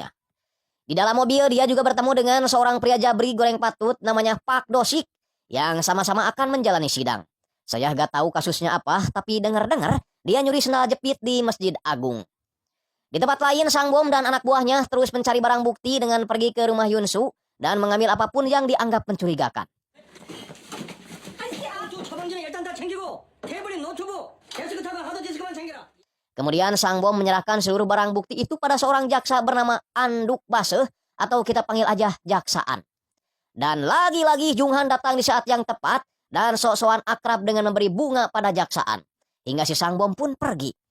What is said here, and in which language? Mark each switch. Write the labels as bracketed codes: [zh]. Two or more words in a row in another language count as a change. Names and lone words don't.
[id] Di dalam mobil, dia juga bertemu dengan seorang pria jabri goreng patut namanya Pak Dosik yang sama-sama akan menjalani sidang. Saya gak tahu kasusnya apa, tapi dengar-dengar dia nyuri sendal jepit di Masjid Agung. Di tempat lain, Sang Bom dan anak buahnya terus mencari barang bukti dengan pergi ke rumah Yunsu dan mengambil apapun yang dianggap mencurigakan. [ko] 처방전에 일단 다 챙기고 태블릿 노트북 데스크탑은 하드디스크만 챙겨라. [id] Kemudian Sang Bom menyerahkan seluruh barang bukti itu pada seorang jaksa bernama Anduk Baseh atau kita panggil aja Jaksaan. Dan lagi-lagi Junghan datang di saat yang tepat dan sok-sokan akrab dengan memberi bunga pada Jaksaan. Hingga si Sang Bom pun pergi.